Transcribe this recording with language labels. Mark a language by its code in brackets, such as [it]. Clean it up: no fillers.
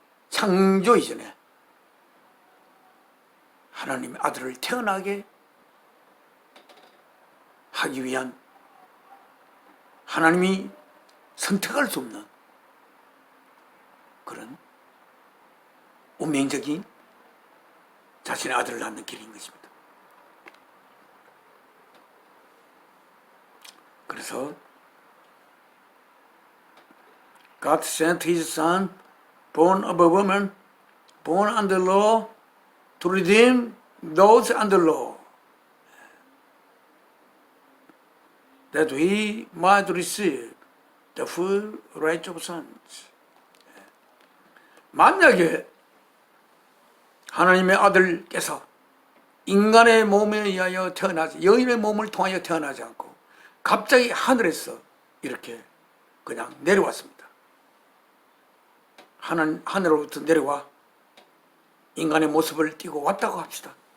[ko] 창조 이전에 하나님의 아들을 태어나게 하기 위한 하나님이 선택할 수 없는 그런 운명적인 자신의 아들을 낳는 길인 것입니다. [en] 그래서 God sent His Son, born of a woman, born under law, to redeem those under law, that we might receive the full right of sons. [ko] 만약에 하나님의 아들께서 인간의 몸에 의하여 태어나지, 여인의 몸을 통하여 태어나지 않고 갑자기 하늘에서 이렇게 그냥 내려왔습니다. 하늘로부터 내려와 인간의 모습을 띠고 왔다고 합시다.